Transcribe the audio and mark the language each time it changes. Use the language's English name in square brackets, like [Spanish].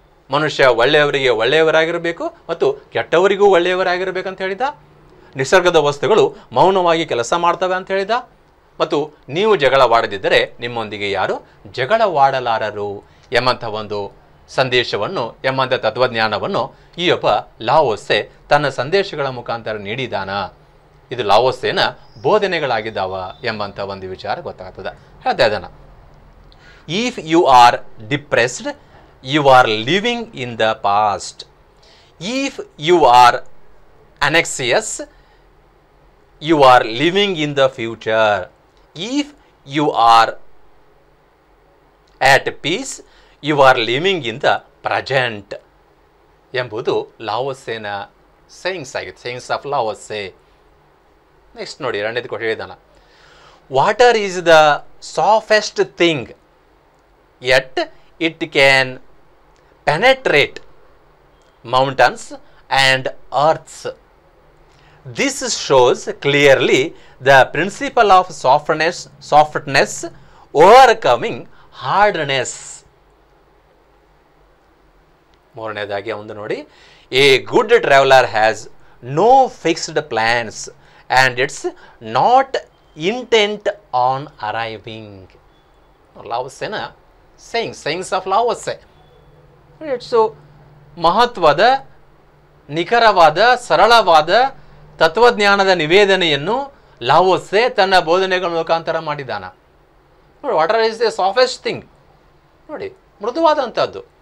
[Kannada] ಮನುಷ್ಯ ಒಳ್ಳೆಯವರಿಗೆ ಒಳ್ಳೆಯವರಾಗಿರಬೇಕು ಮತ್ತು ಕೆಟ್ಟವರಿಗೂ ಒಳ್ಳೆಯವರಾಗಿರಬೇಕಂತ ಹೇಳಿದ, ನಿಸರ್ಗದ ವಸ್ತುಗಳು ಮೌನವಾಗಿ ಕೆಲಸ ಮಾಡ್ತವೆ ಅಂತ ಹೇಳಿದ, ಮತ್ತು ನೀವು ಜಗಳವಾಡದಿದ್ದರೆ ನಿಮ್ಮೊಂದಿಗೆ ಯಾರು ಜಗಳವಾಡಲಾರರು ಎಂಬಂಥ ಒಂದು ಸಂದೇಶವನ್ನು, ಎಂಬಂಥ ತತ್ವಜ್ಞಾನವನ್ನು ಈ ಒಬ್ಬ ಲಾವೋತ್ಸೆ ತನ್ನ ಸಂದೇಶಗಳ ಮುಖಾಂತರ ನೀಡಿದಾನ. ಇದು ಲಾವೋತ್ಸೆನ ಬೋಧನೆಗಳಾಗಿದ್ದಾವ ಎಂಬಂಥ ಒಂದು ವಿಚಾರ ಗೊತ್ತಾಗ್ತದೆ. ಹೇಳ್ತಾ ಇದ್ದಾನ, [English] If you are depressed you are living in the past. If you are anxious you are living in the future. If you are at peace you are living in the present [Kannada] ಎಂಬುದು ಲಾವೋತ್ಸೆನ sayings ಆಗಿದೆ, [English] Sayings of Lao Tzu. Next [Kannada] ನೋಡಿ, ಎರಡನೇದು ಕೊಟ್ಟು ಹೇಳಿದಾನ, [English] Water is the softest thing yet it can penetrate mountains and earths. This shows clearly the principle of softness overcoming hardness. [Kannada] ಮೂರನೇದಾಗಿ ಒಂದು ನೋಡಿ, [English] a good traveler has no fixed plans and it's not intent on arriving. [Kannada] ಲಾವೋತ್ಸೆನ [English] sayings of [Kannada] ಲಾವೋತ್ಸೆ. It's ಮಹತ್ವದ, ನಿಖರವಾದ, ಸರಳವಾದ ತತ್ವಜ್ಞಾನದ ನಿವೇದನೆಯನ್ನು ಲಾವೋತ್ಸೆ ತನ್ನ ಬೋಧನೆಗಳ ಮುಖಾಂತರ ಮಾಡಿದ್ದಾನ. [English] ನೋಡಿ, water is the softest thing. [Kannada] ನೋಡಿ, ಮೃದುವಾದಂಥದ್ದು.